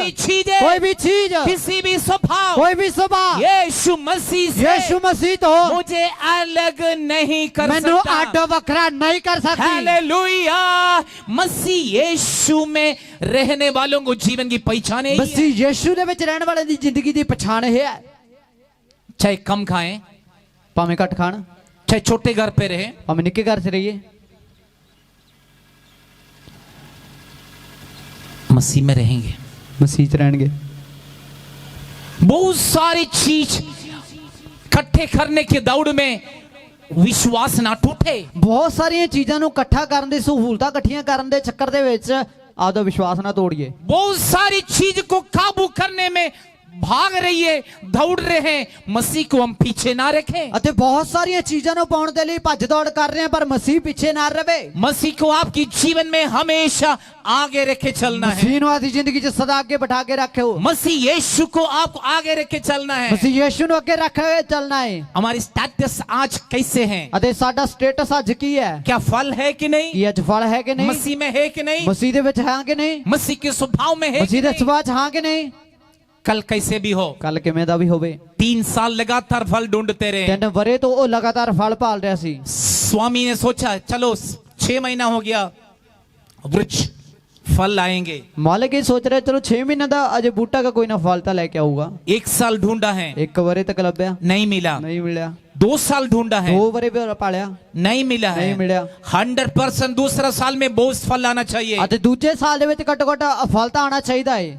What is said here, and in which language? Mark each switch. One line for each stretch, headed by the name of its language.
Hindi: भी चीज
Punjabi: ਕੋਈ ਵੀ ਚੀਜ਼
Hindi: किसी भी स्वभाव
Punjabi: ਕੋਈ ਵੀ ਸੁਭਾਅ
Hindi: यीशु मसीह से
Punjabi: ਯੀਸ਼ੂ ਮਸੀਹ ਤੋਂ
Hindi: मुझे अलग नहीं कर
Punjabi: ਮੈਨੂੰ
Hindi: सकता
Punjabi: ਅੱਡ ਵੱਖਰਾ ਨਹੀਂ ਕਰ ਸਕਦੀ
Hindi: हालेलुया मसीह यीशु में रहने वालों को जीवन की पहचान है
Punjabi: ਮਸੀਹ ਯੀਸ਼ੂ ਦੇ ਵਿੱਚ ਰਹਿਣ ਵਾਲੇ ਦੀ ਜ਼ਿੰਦਗੀ ਦੀ ਪਛਾਣ ਇਹ ਹੈ
Hindi: चाहे कम खाएं
Punjabi: ਭਾਵੇਂ ਘੱਟ ਖਾਣ
Hindi: चाहे छोटे घर पे रहे
Punjabi: ਭਾਵੇਂ ਨਿੱਕੇ ਘਰ 'ਚ ਰਹੀਏ
Hindi: मसीह में रहेंगे
Punjabi: ਮਸੀਹ 'ਚ ਰਹਿਣਗੇ
Hindi: बहुत सारी चीज इकट्ठे करने की दौड़ में विश्वास ना टूटे।
Punjabi: ਬਹੁਤ ਸਾਰੀਆਂ ਚੀਜ਼ਾਂ ਨੂੰ ਇਕੱਠਾ ਕਰਨ ਦੀ ਸਹੂਲਤਾਂ ਇਕੱਠੀਆਂ ਕਰਨ ਦੇ ਚੱਕਰ ਦੇ ਵਿੱਚ ਆਪਦਾ ਵਿਸ਼ਵਾਸ ਨਾ ਤੋੜੀਏ।
Hindi: बहुत सारी चीज को काबू करने में भाग रही है, दौड़ रहे हैं, मसीह को हम पीछे ना रखें।
Punjabi: ਅਤੇ ਬਹੁਤ ਸਾਰੀਆਂ ਚੀਜ਼ਾਂ ਨੂੰ ਪਾਉਣ ਦੇ ਲਈ ਭੱਜ ਦੌੜ ਕਰ ਰਹੇ ਹਾਂ ਪਰ ਮਸੀਹ ਪਿੱਛੇ ਨਾ ਰਵੇ।
Hindi: मसीह को आपकी जीवन में हमेशा आगे रखे चलना है।
Punjabi: ਮਸੀਹ ਨੂੰ ਆਪਣੀ ਜ਼ਿੰਦਗੀ 'ਚ ਸਦਾ ਅੱਗੇ ਬਿਠਾ ਕੇ ਰੱਖੋ।
Hindi: मसीह यीशु को आपको आगे रखे चलना है।
Punjabi: ਮਸੀਹ ਯੀਸ਼ੂ ਨੂੰ ਅੱਗੇ ਰੱਖ ਕੇ ਚੱਲਣਾ ਹੈ।
Hindi: हमारी स्टेटस आज कैसे हैं?
Punjabi: ਅਤੇ ਸਾਡਾ ਸਟੇਟਸ ਅੱਜ ਕੀ ਹੈ?
Hindi: क्या फल है कि नहीं?
Punjabi: ਕੀ ਅੱਜ ਫਲ ਹੈ ਕਿ ਨਹੀਂ?
Hindi: मसीह में है कि नहीं?
Punjabi: ਮਸੀਹ ਦੇ ਵਿੱਚ ਹਾਂ ਕਿ ਨਹੀਂ?
Hindi: मसीह के स्वभाव में है कि
Punjabi: ਮਸੀਹ ਦੇ
Hindi: नहीं?
Punjabi: ਸੁਭਾਅ 'ਚ ਹਾਂ ਕਿ ਨਹੀਂ?
Hindi: कल कैसे भी हो,
Punjabi: ਕੱਲ ਕਿਵੇਂ ਦਾ ਵੀ ਹੋਵੇ।
Hindi: 3 साल लगातार फल ढूंढते रहे।
Punjabi: 3 ਵਰੇ ਤੋਂ ਉਹ ਲਗਾਤਾਰ ਫਲ ਭਾਲ ਰਿਹਾ ਸੀ।
Hindi: स्वामी ने सोचा चलो 6 महीना हो गया, वृक्ष फल आएंगे।
Punjabi: ਮਾਲਕ ਇਹ ਸੋਚ ਰਿਹਾ ਚਲੋ 6 ਮਹੀਨੇ ਦਾ ਅਜੇ ਬੂਟਾ
Hindi: का कोई ना
Punjabi: फल ਤਾਂ ਲੈ ਕੇ ਆਊਗਾ।
Hindi: 1 साल ढूंढा है,
Punjabi: 1 ਵਰੇ ਤੱਕ ਲੱਭਿਆ
Hindi: नहीं मिला।
Punjabi: ਨਹੀਂ ਮਿਲਿਆ।
Hindi: 2 साल ढूंढा है,
Punjabi: 2 ਵਰੇ ਵੀ ਪਾਲਿਆ
Hindi: नहीं मिला है। नहीं मिला। 100% दूसरा साल में बहुत फल आना चाहिए।
Punjabi: ਅਤੇ ਦੂਜੇ ਸਾਲ ਦੇ ਵਿੱਚ ਘੱਟੋ ਘੱਟ ਫਲ ਤਾਂ ਆਣਾ ਚਾਹੀਦਾ ਹੈ।